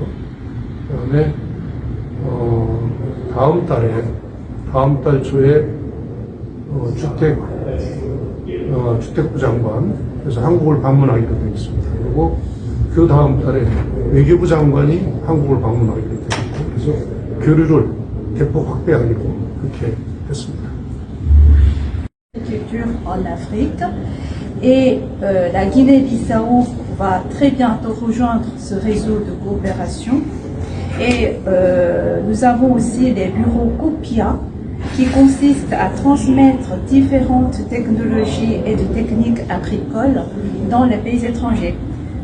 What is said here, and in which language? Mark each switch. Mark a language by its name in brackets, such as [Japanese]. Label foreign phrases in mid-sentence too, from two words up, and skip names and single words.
[Korean] 그다음에 다음 달 초에 주택부 장관 그래서 한국을 방문하기로 되어 있습니다. 그리고 그 다음 달에 외교부 장관이 한국을 방문하기로 되어 있고 그래서 교류를 대폭 확대하기로 그렇게 했습니다. [French] En Afrique et la Guinée-Bissau va très bientôt rejoindre ce réseau de coopération et nous avons aussi des bureaux COPIA qui consistent à transmettre différentes technologies et de techniques agricoles dans les pays étrangers.